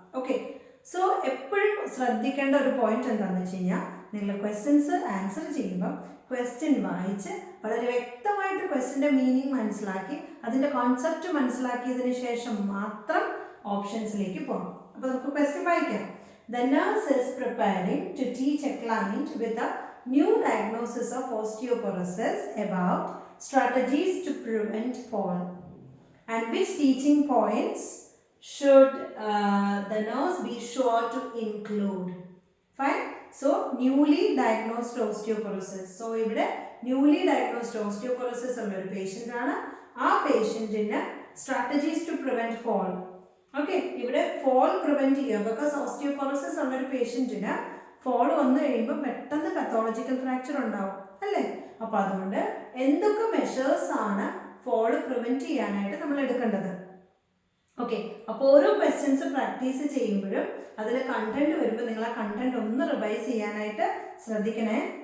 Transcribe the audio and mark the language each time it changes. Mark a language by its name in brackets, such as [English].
[Malayalam] Okay, so എപ്പോഴും ശ്രദ്ധിക്കേണ്ട ഒരു പോയിന്റ് എന്താണെന്ന് വെച്ച് കഴിഞ്ഞാൽ, നിങ്ങൾ ക്വസ്റ്റ്യൻസ് ആൻസർ ചെയ്യുമ്പോൾ ക്വസ്റ്റ്യൻ വായിച്ച് വളരെ വ്യക്തമായിട്ട് ക്വസ്റ്റ്യൻ്റെ മീനിങ് മനസ്സിലാക്കി അതിൻ്റെ കോൺസെപ്റ്റ് മനസ്സിലാക്കിയതിന് ശേഷം മാത്രം ഓപ്ഷൻസിലേക്ക് പോകണം. അപ്പോൾ നമുക്ക് ക്വസ്റ്റ്യൻ വായിക്കാം. [English] The nurse is preparing to teach a client with a new diagnosis of osteoporosis about strategies to prevent fall. And which teaching points should the nurse be sure to include? Fine. So, newly diagnosed osteoporosis. [Malayalam] So, ഇവിടെ [English] newly diagnosed osteoporosis [Malayalam] ഉള്ള ഒരു patient ആണ്. ആ പേഷ്യൻറ്റിന് [English] strategies to prevent fall. [Malayalam] Okay, ഇവിടെ fall prevent ചെയ്യുക. Because osteoporosis ഉള്ളൊരു പേഷ്യൻറ്റിന് fall വന്നു കഴിയുമ്പോൾ പെട്ടെന്ന് പത്തോളജിക്കൽ ഫ്രാക്ചർ ഉണ്ടാവും അല്ലേ. അപ്പോൾ അതുകൊണ്ട് എന്തൊക്കെ മെഷേഴ്സ് ആണ് ഫോൾ പ്രിവെൻറ്റ് ചെയ്യാനായിട്ട് നമ്മൾ എടുക്കേണ്ടത്. ഓക്കെ, അപ്പോൾ ഓരോ ക്വസ്റ്റ്യൻസ് പ്രാക്ടീസ് ചെയ്യുമ്പോഴും അതിൽ കണ്ടന്റ് വരുമ്പോൾ നിങ്ങൾ ആ കണ്ടന്റ് ഒന്ന് റിവൈസ് ചെയ്യാനായിട്ട് ശ്രദ്ധിക്കണേ.